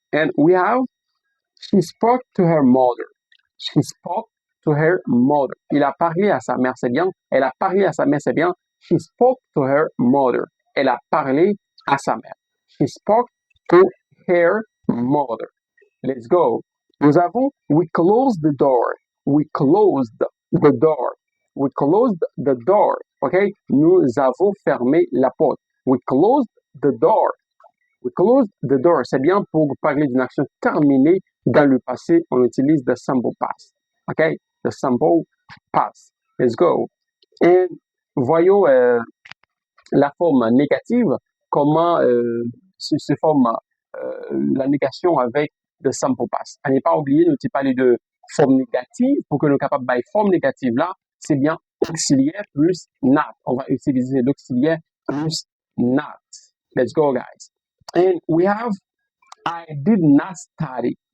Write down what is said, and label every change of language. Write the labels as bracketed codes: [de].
[en] And we have, she spoke to her mother. She spoke to her mother. [fr] Il a parlé à sa mère, c'est bien. Elle a parlé à sa mère, c'est bien. [en] She spoke to her mother. [fr] Elle a parlé à sa mère. [en] She spoke to her mother. Let's go. [fr] Nous avons, [en] we closed the door. We closed the door. We closed the door. OK? [fr] Nous avons fermé la porte. [en] We closed the door. We closed the door. [fr] C'est bien pour parler d'une action terminée dans le passé. On utilise [en] the simple past. OK? The simple past. Let's go. [fr] Et voyons la forme négative, comment se forme la négation avec [en] the simple past. [fr] À ne pas oublier, nous avons parlé de forme négative. Pour que nous soyons capables de forme négative là, c'est bien auxiliaire plus not. On va utiliser l'auxiliaire plus not. [en] Let's go, guys. And we have I did not study.